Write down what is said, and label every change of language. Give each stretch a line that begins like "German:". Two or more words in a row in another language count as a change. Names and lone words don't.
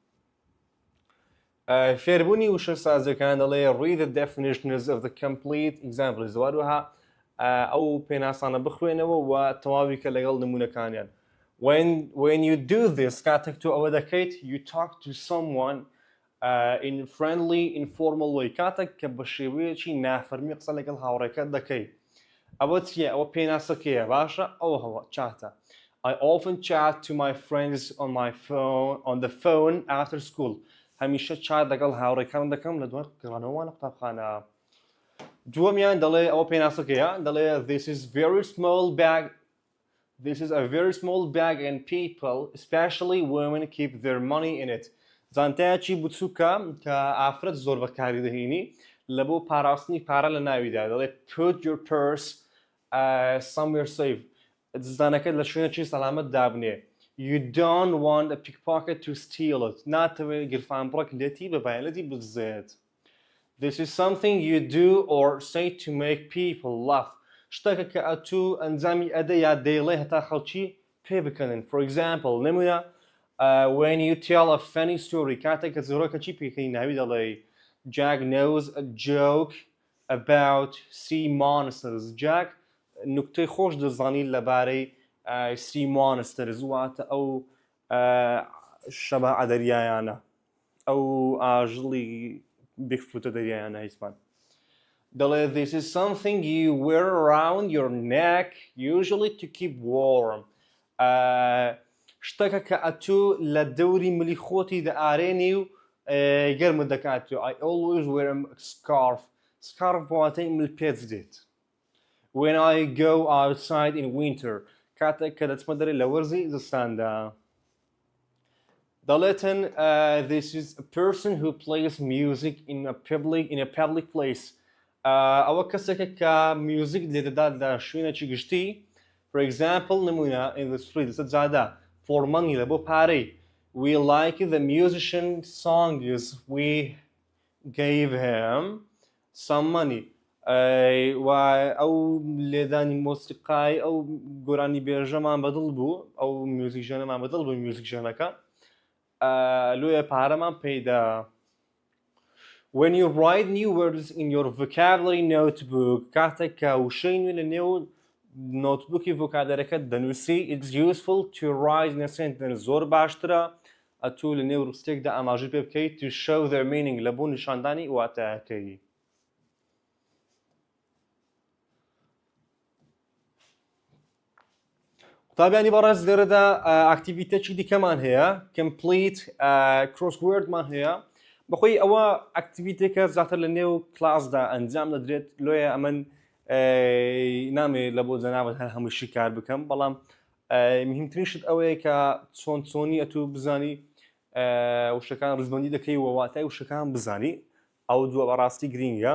Central Kurdish: فێربوونی وشە سازەکان دەڵێ
English: Read the definitions of the complete examples
Central Kurdish: وهروەها ئەو پێناسانە بخوێنەوە و تەواوی کە لەگەڵ نمونەکانیان
English: When you do this
Central Kurdish: کاتێک تۆ ئەوە دەکەیت
English: you talk to someone in friendly informal way
Central Kurdish: کاتێک کە بە شێوەیەکی نافەرمی قسە لەگەڵ هاوڕێکەت دەکەیت ئەوە چییە ئەوە پێناسەکەیە باشە ئەوە هەوە چاتە
English: I often chat to my friends on the phone after school
Central Kurdish: هەمیشە چات لەگەڵ هاوڕێکان دەکەم لە دوای گەڕانەوەوانە قوتابخانە دووەمیان دەڵێ ئەوە پێناسەکەیە دەڵێ
English: This is a very small bag and people especially women keep their money in it
Central Kurdish: زانتایەکی بچووکە کە ئافرەت زۆر بەکاری دەهێنی لە بۆ پاراستنی پارە لە ناویدا
English: دەڵێت Put your purse somewhere safe
Central Kurdish: دزدانەکەت لە شوێنێکی سەلامەت دابنێ
English: You don't want a pickpocket to steal it
Central Kurdish: ناتەوێت گرفانپڕەک لێتی بەبایەتی بدزێت
English: This is something you do or say to make people laugh.
Central Kurdish: شتێکە کە ئەتوو ئەنجامی ئەدە یا دەیڵێ هەتا خەڵکی پێ بکەنن.
English: For example, نمونە when you tell a funny story
Central Kurdish: کاتێک کە زۆرۆکە چی پێکەی ناوی دەڵێ
English: Jack knows a joke about sea monsters.
Central Kurdish: Jack نکتەی خۆش دەزانی لەبارەی
English: sea monsters
Central Kurdish: واتە ئەو شەبە دەریایانە ئەو ئاژڵی بگفوتە دەریایانە هیچمان.
English: دەڵێ this is something you wear around your neck usually to keep warm.
Central Kurdish: شتێکە کە ئەتوو لە دەوری ملی خۆتی دەئارێنی و گەرمت دەکاتەوە.
English: I always wear a scarf. Scarf
Central Kurdish: بۆواتەی ملپێچ دێت.
English: When I go outside in winter
Central Kurdish: کاتێک کە دەچمە دەرێ لە وەرزی زستاندا.
English: دەڵێتن this is a person who plays music in a public place.
Central Kurdish: ئەوە کەسێکە کە میوزیک لێدەدات لە شوێنێکی گشتی.
English: For example, نمونە in the street
Central Kurdish: لەسەر جادا
English: for money
Central Kurdish: لە بۆ پارەی.
English: We like the musician songs we gave him some money.
Central Kurdish: و ئەو لێدانی مۆسیقای ئەو گۆرانی بێژەمان بەدڵ بوو ئەو میوزیک ژێنەمان بەدڵ بوو میوزیک ژێنەکە لۆیە پارەمان پێیدا.
English: When you write new words in your vocabulary notebook
Central Kurdish: کاتێک کە وشەی نوێ لە نێو نۆتبووکی ڤۆکابولەرەکەت دەنووسی
English: it's useful to write in a sentence.
Central Kurdish: زۆر باشترە ئەتوو لە نێو ڕستێکدا ئاماژەی پێ بکەیت
English: to show their meaning
Central Kurdish: لە بۆ نیشاندانی واتایەکەی. قوتابیانی بەڕێز لێرەدا ئاکتیڤیتەیەکی دیکەمان هەیە
English: complete crossword
Central Kurdish: مان هەیە. بەخۆی ئەوە ئاکتیڤیتێکە زیاتر لە نێو کلاسدا ئەنجام دەدرێت لۆیە ئەمن نامێت لە بۆ جەنابەت هەر هەمووشی کار بکەم بەڵام مهمترین شت ئەوەیە کە چۆنی ئەتوو بزانی وشەکان ڕزبەندی دەکەی و واتای وشەکان بزانی ئەو دووە بەڕاستی گرینگە.